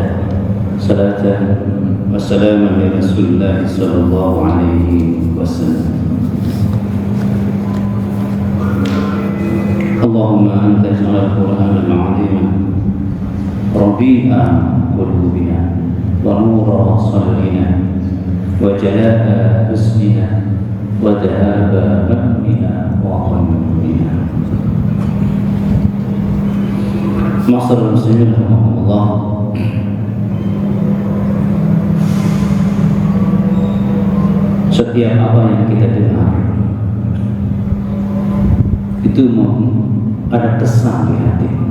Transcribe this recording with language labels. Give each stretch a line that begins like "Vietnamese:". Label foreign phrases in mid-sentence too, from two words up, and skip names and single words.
Arabic: صلاة وسلاما على رسول الله صلى الله عليه وسلم. اللهم أنت جعل القرآن العظيم ربيع قلوبنا ونور صدرنا وجلاء حزننا وذهاب همنا وغمنا. معاشر المسلمين رحمكم الله.
Indonesian: Setiap apa yang kita dengar itu ada kesan di hati.